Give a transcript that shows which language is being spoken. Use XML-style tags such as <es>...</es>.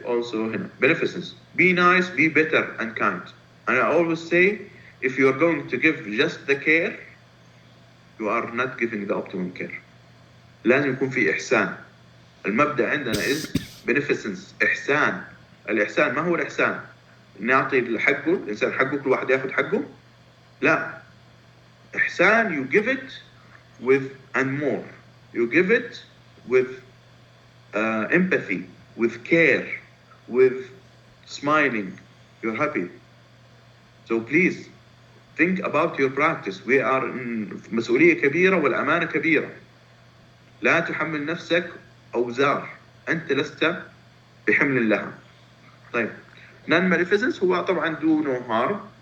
<en>Also هنا beneficence. Be nice, be better and kind. And I always say, if you are going to give just the care, you are not giving the optimum care.</en> <ar>لازم يكون في إحسان. المبدأ عندنا</ar> <en>is beneficence.</en> <ar>إحسان. الإحسان ما هو الإحسان؟ نعطي حقه الإنسان حقه، كل واحد يأخذ حقه؟ لا.</ar> <en>إحسان, you give it with and more. You give it with empathy, with care, with smiling. You're happy. So please think about your practice. We are in</en> <ar>مسؤولية كبيرة والأمانة كبيرة. لا تحمل نفسك أوزار أنت لست بحمل لها. طيب.</ar> <en>Non-maleficence</en> <ar>هو طبعا</ar> <en>do no harm.</en>